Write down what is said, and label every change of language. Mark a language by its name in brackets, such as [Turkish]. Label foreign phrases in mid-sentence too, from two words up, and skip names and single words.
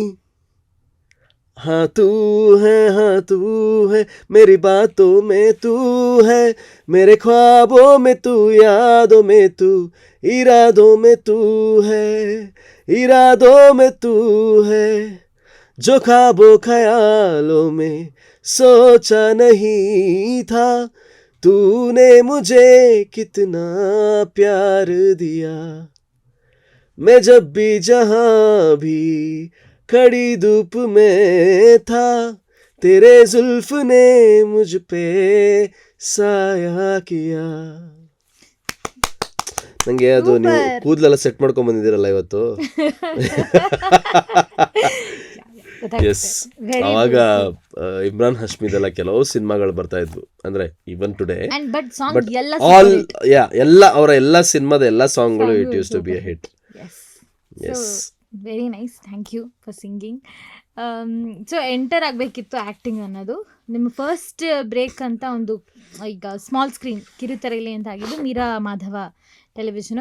[Hindi] हाँ तू है मेरी बातों में तू है, मेरे ख्वाबों में तू, यादों में तू, इरादों में तू है, इरादों में तू है, जो ख्वाबों ख्यालों में सोचा नहीं था, तूने मुझे कितना प्यार दिया. मैं जब भी जहाँ भी खड़ी धूप में था, तेरे जुल्फ ने मुझ पे साया किया. [Kannada] ನಂಗೆ ಅದು ನೀವು Super. ಕೂದಲೆಲ್ಲ ಸೆಟ್ ಮಾಡ್ಕೊಂಡ್ ಬಂದಿದ್ದೀರಲ್ಲ ಇವತ್ತು. ಎಸ್, ಅವಾಗ ಇಮ್ರಾನ್ ಹಶ್ಮಿದೆಲ್ಲ ಕೆಲವು ಸಿನಿಮಾಗಳು ಬರ್ತಾ ಇದ್ವು, ಅಂದ್ರೆ [English] even today. And but song [Kannada] ಬಟ್ ಎಲ್ಲ ಆಲ್ ಎಲ್ಲ ಅವರ ಎಲ್ಲ ಸಿನಿಮಾದ ಎಲ್ಲ ಸಾಂಗ್ಗಳು [English] it used to be a hit. [Kannada] Yes. ಎಸ್, [English] very nice, thank you for singing. [Kannada] ಸೊ ಎಂಟರ್ ಆಗಬೇಕಿತ್ತು ಆ್ಯಕ್ಟಿಂಗ್ ಅನ್ನೋದು. ನಿಮ್ಮ [English] first break [Kannada] ಅಂತ ಒಂದು ಈಗ [English] small screen [Kannada] ಕಿರುತೆರೆಯಲ್ಲಿ ಅಂತ ಆಗಿದ್ದು ಮೀರಾ ಮಾಧವ ಟೆಲಿವಿಷನು.